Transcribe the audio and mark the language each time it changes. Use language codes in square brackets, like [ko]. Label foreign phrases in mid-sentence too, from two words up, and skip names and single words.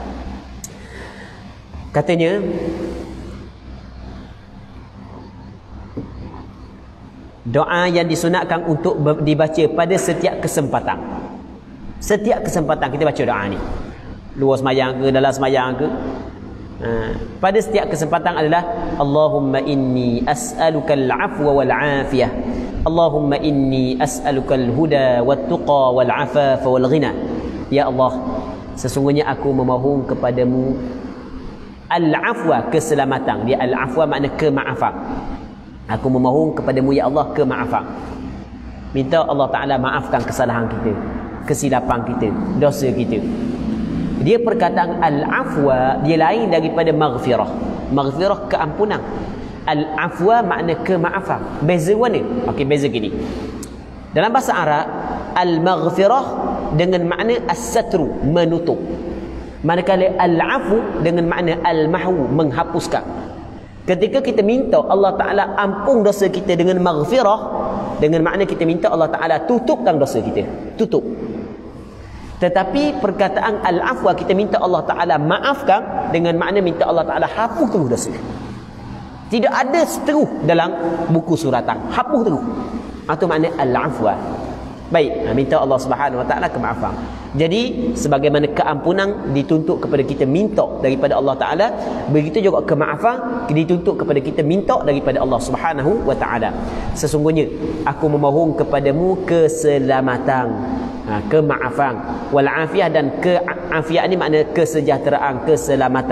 [ms] Katanya doa yang disunatkan untuk dibaca pada setiap kesempatan. Setiap kesempatan kita baca doa ni. Luar semayang ke, dalam semayang ke. Pada setiap kesempatan adalah [ar] اللهم إني أسألك العفو والعافية. اللهم إني أسألك الهدى والتقى والعفاف والغنى. [ms] Ya Allah, sesungguhnya aku memohon kepadamu al-afwa, keselamatan. Dia al-afwa makna kemaafan. Aku memohon kepadamu ya Allah kemaafan. Minta Allah Ta'ala maafkan kesalahan kita, kesilapan kita, dosa kita. Dia perkataan al-afwa, dia lain daripada maghfirah. Maghfirah keampunan. Al-afwa makna kemaafan. Beza mana? Okey, beza gini. Dalam bahasa Arab, al-maghfirah dengan makna as-satru, menutup. Manakala al-afu dengan makna al-mahwu, menghapuskan. Ketika kita minta Allah Ta'ala ampun dosa kita dengan maghfirah, dengan makna kita minta Allah Ta'ala tutupkan dosa kita, tutup. Tetapi perkataan al-afwa, kita minta Allah Ta'ala maafkan dengan makna minta Allah Ta'ala hapus terus dosa. Tidak ada seteruh dalam buku suratan, hapus terus. Itu makna al-afwa. Baik, minta Allah Subhanahu Wa Ta'ala kemaafan. Jadi sebagaimana keampunan dituntut kepada kita minta daripada Allah Ta'ala, begitu juga kemaafan dituntut kepada kita minta daripada Allah Subhanahu Wa Ta'ala. Sesungguhnya aku memohon kepadamu keselamatan, kemaafan, [ar] والعافية, [ms] dan keafiah ni makna kesejahteraan, keselamatan.